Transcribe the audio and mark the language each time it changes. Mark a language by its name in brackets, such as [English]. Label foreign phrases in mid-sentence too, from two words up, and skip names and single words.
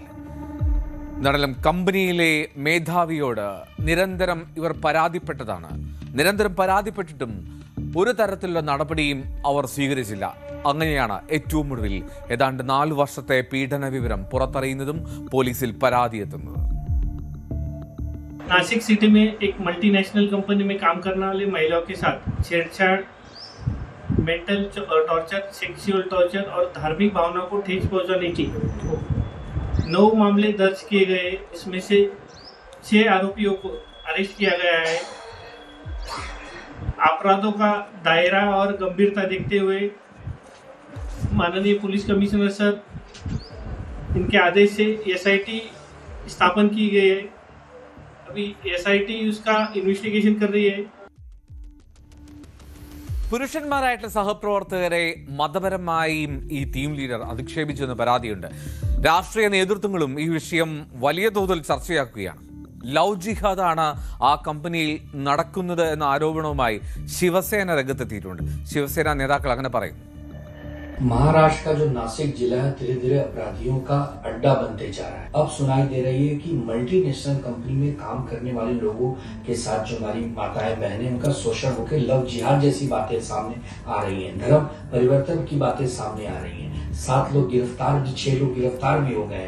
[Malayalam] എന്നാലും കമ്പനിയിലെ മേധാവിയോട് നിരന്തരം ഇവർ പരാതിപ്പെട്ടതാണ്. നിരന്തരം പരാതിപ്പെട്ടിട്ടും ഒരു തരത്തിലുള്ള നടപടിയും അവർ സ്വീകരിച്ചില്ല. അങ്ങനെയാണ് ഏറ്റവും ഒടുവിൽ ഏതാണ്ട് 4 വർഷത്തെ പീഡന വിവരം പുറത്തറിയുന്നതും പോലീസിൽ പരാതിയെത്തുന്നത്. [Hindi] नासिक सिटी में एक [English] multinational company [Hindi] में काम करने वाली महिलाओं के साथ छेड़छाड़, [English] mental torture, sexual torture [Hindi] और धार्मिक भावनाओं को ठेस पहुंचाने की 9 मामले दर्ज किए गए. इसमें से 6 आरोपियों को अरेस्ट किया गया है. अपराधों का दायरा और गंभीरता देखते हुए माननीय [English] police commissioner sir [Hindi] इनके आदेश से SIT स्थापन की गई है. अभी SIT उसका इन्वेस्टिगेशन कर रही है. [Malayalam] പുരുഷന്മാരായിട്ടുള്ള സഹപ്രവർത്തകരെ മതപരമായും ഈ ടീം ലീഡർ അധിക്ഷേപിച്ചെന്ന് പരാതിയുണ്ട്. രാഷ്ട്രീയ നേതൃത്വങ്ങളും ഈ വിഷയം വലിയ തോതിൽ ചർച്ചയാക്കുകയാണ്. ലവ് ജിഹാദാണ് ആ കമ്പനിയിൽ നടക്കുന്നത് എന്ന ആരോപണവുമായി ശിവസേന രംഗത്തെത്തിയിട്ടുണ്ട്. ശിവസേന നേതാക്കൾ അങ്ങനെ പറയുന്നു. [Hindi] महाराष्ट्र का जो नासिक जिला है धीरे धीरे अपराधियों का अड्डा बनते जा रहा है. अब सुनाई दे रही है कि [English] multinational company [Hindi] में काम करने वाले लोगों के साथ जो हमारी माताएं बहनें उनका शोषण होकर लव जिहाद जैसी बातें सामने आ रही हैं. धर्म परिवर्तन की बातें सामने आ रही हैं. 7 लोग गिरफ्तार, 6 लोग गिरफ्तार भी हो गए हैं.